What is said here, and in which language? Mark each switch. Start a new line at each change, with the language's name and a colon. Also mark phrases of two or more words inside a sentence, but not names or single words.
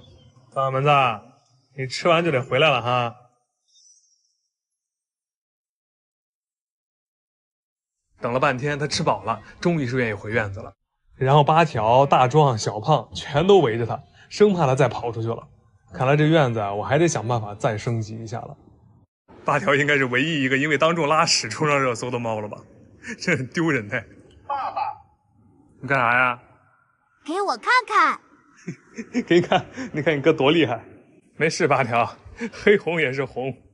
Chinese: 大門子，你吃完就得回來了哈。等了半天，他吃飽了，終於是願意回院子了。然後八條、大壯、小胖全都圍着他，生怕他再跑出去了。看來這院子啊，我還得想辦法再升級一下了。八條應該是唯一一個因為當眾拉屎衝上熱搜的貓了吧？這很丟人的。爸爸，你幹啥呀？給我看看。給你看，你看你哥多厲害。沒事，八條，黑紅也是紅。